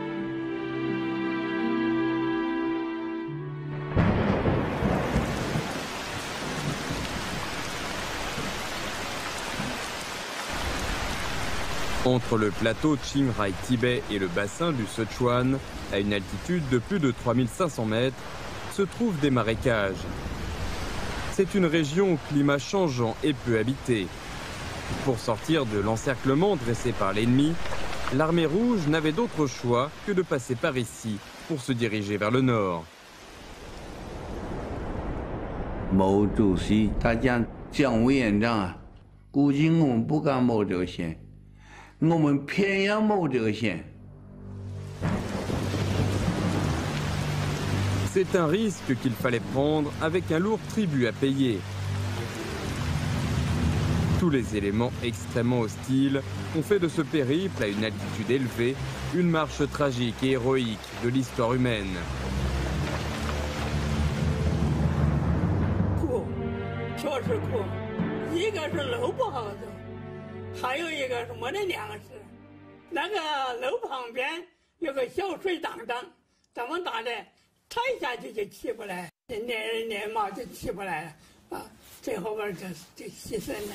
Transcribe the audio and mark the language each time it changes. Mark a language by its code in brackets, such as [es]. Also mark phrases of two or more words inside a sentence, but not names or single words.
[fr] Entre le plateau Qing Rai-Tibet et le bassin du Sichuan, à une altitude de plus de 3500 mètres, se trouvent des marécages. C'est une région au climat changeant et peu habitée. Pour sortir de l'encerclement dressé par l'ennemi, l'armée rouge n'avait d'autre choix que de passer par ici pour se diriger vers le nord. [zh] 毛主席他讲蒋委员长啊，估计我们不敢冒这个险，我们偏要冒这个险。 [fr] C'est un risque qu'il fallait prendre avec un lourd tribut à payer. Tous les éléments extrêmement hostiles ont fait de ce périple à une altitude élevée une marche tragique et héroïque de l'histoire humaine. [zh] 苦，确实苦。一个是路不好走，还有一个是没得粮食。那个路旁边有个小水塘塘，这么大的。踩下去就起不来，连毛就起不来了，啊，最后边就牺牲了。